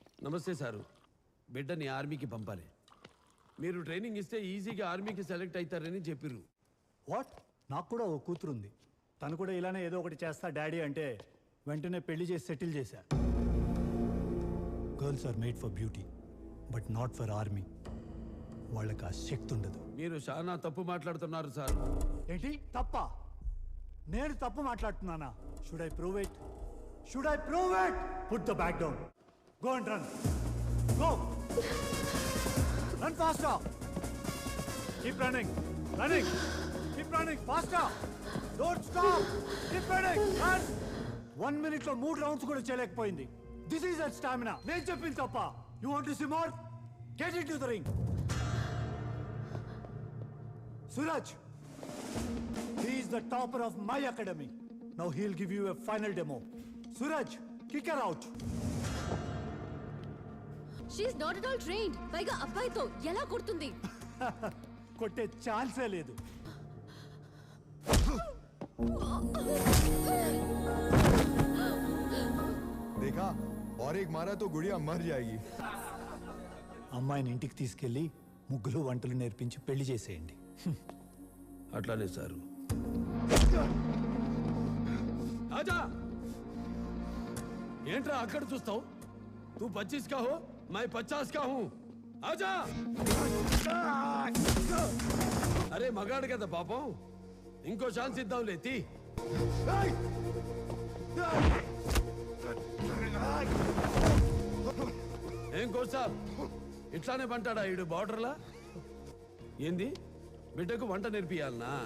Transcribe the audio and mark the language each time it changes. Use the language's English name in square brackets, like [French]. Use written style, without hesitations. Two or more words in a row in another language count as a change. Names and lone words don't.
[Telugu] నమస్తే సారు. బిడ్డని ఆర్మీకి పంపాలి. మీరు ట్రైనింగ్ ఇస్తే ఈజీగా ఆర్మీకి సెలెక్ట్ అవుతారని చెప్పిర్రు. వాట్? నాకు కూడా ఓ కూతురు ఉంది. తను కూడా ఇలానే ఏదో ఒకటి చేస్తా డాడీ అంటే వెంటనే పెళ్లి చేసి సెటిల్ చేశా. [English] Girls are made for beauty but not for army. [Telugu] వాళ్ళకి ఆ శక్తి ఉండదు. మీరు చాలా తప్పు మాట్లాడుతున్నారు సార్. ఏంటి తప్ప? నేను తప్పు మాట్లాడుతున్నానా? [English] Should I prove it? Put the back down. Go and run. Go. Run faster. Keep running. Keep running faster. Don't stop. Keep running. Run. 1 minute లో 3 rounds [Telugu] కూడా చేయలేకపోయింది. [English] This is that stamina. [Telugu] నేను చెప్పింది తప్ప. [English] You want to see more? Get into the ring. Suraj, he is the topper of my academy. Now he'll give you a final demo. Suraj, kick her out. She is not at all trained. [Telugu] పైగా అబ్బాయితో ఎలా కొడుతుంది? కొట్టే ఛాన్సే లేదు. [Hindi] देखा और एक मारा तो गुड़िया मर जाएगी. [Telugu] అమ్మాయిని ఇంటికి తీసుకెళ్లి ముగ్గులు వంటలు నేర్పించి పెళ్లి చేసేయండి. అట్లానే సారు. ఆజా, ఏంట్రా అక్కడ చూస్తావు? [Hindi] తూ 25 का हो, मैं 50 का हूं. ఆజా. [Telugu] అరే మగాడు కదా పాపం, ఇంకో ఛాన్స్ ఇద్దాం లేతి. ఏం కోసా ఇట్లానే పంటాడా ఈడు బార్డర్లా? ఏంది బిడ్డకు వంట నేర్పియాలనా?